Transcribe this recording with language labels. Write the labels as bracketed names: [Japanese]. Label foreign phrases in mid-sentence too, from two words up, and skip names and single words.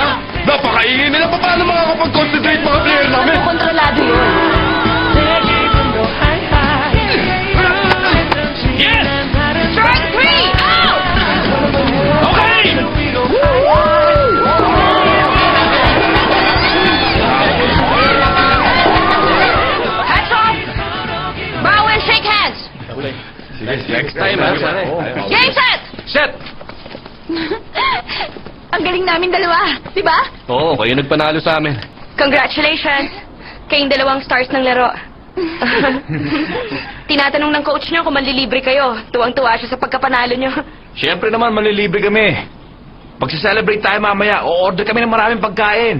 [Filipino] Napakaingay nila. Paano makakapag-concentrate mga player namin? Kontrolado yun. [Korean] 내 기분도 하이하이 [English] Yes! Strike 3! Out! Okay! Hats off! [Filipino] Bawal [English] shake hands! Next time, ha? Game set! Set! [Filipino] Ang galing namin dalawa, di ba? Oo, kayo nagpanalo sa amin. Congratulations! Kayong dalawang stars ng laro. Tinatanong ng coach niyo kung manlilibre kayo. Tuwang-tuwa siya sa pagkapanalo niyo. Siyempre naman, malilibre kami. Pag-celebrate tayo mamaya, o-order kami ng maraming pagkain.